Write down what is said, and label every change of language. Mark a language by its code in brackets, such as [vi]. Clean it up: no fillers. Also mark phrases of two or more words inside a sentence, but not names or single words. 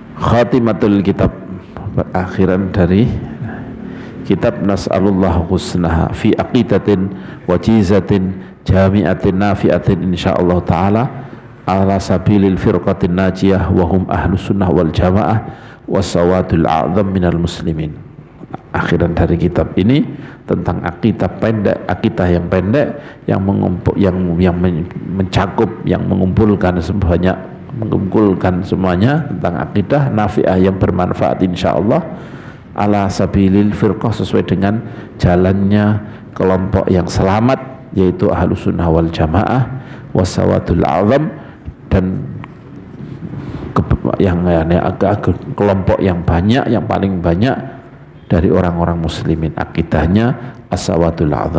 [ar] خاتمة الكتاب, [id] akhiran dari kitab [ar] نسأل الله حسنها في عقيدة وجيزة جامعة نافعة إن شاء الله تعالى على سبيل الفرقة الناجية وهم أهل السنة والجماعة والسواد الأعظم من المسلمين. [id] Akhiran dari kitab ini tentang akidah pendek, akidah yang pendek yang mencakup, yang mengumpulkan semuanya tentang akidah nafi'ah yang bermanfaat [ar] إن شاء الله على سبيل الفرقة, [id] sesuai dengan jalannya kelompok yang selamat, yaitu [ar] أهل السنة والجماعة والسواد الأعظم, [id] dan kelompok yang banyak, yang paling banyak dari orang-orang muslimin, akidahnya [ar] السواد الأعظم.